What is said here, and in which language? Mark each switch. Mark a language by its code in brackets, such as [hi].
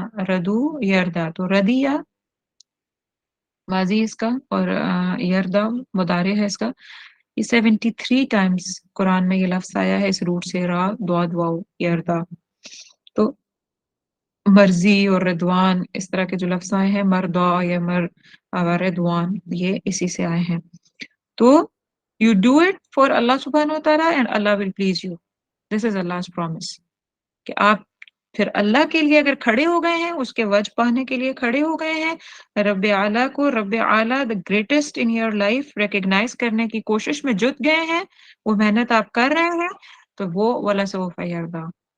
[hi] रदू यरदा तो रदिया माजी इसका और यरदा मुदारे है इसका। ये 73 टाइम्स कुरान में ये लफ्ज आया है इस रूट से रा दौद वाव यरदा। तो मर्जी और रिदवान इस तरह के जो लफ्ज आए हैं मर्दा या रिदवान ये इसी से आए हैं। [en] तो you do it for Allah subhanahu wa ta'ala and Allah will please you. This is Allah's promise. [hi] कि आप फिर अल्लाह के लिए अगर खड़े हो गए हैं, उसके वजह पाने के लिए खड़े हो गए हैं, रब्बे आला को रब्बे आला [en] the greatest in your life [hi] recognise करने की कोशिश में जुट गए हैं, वो मेहनत आप कर रहे हैं, तो वो [ar] वला सौफ यरदा।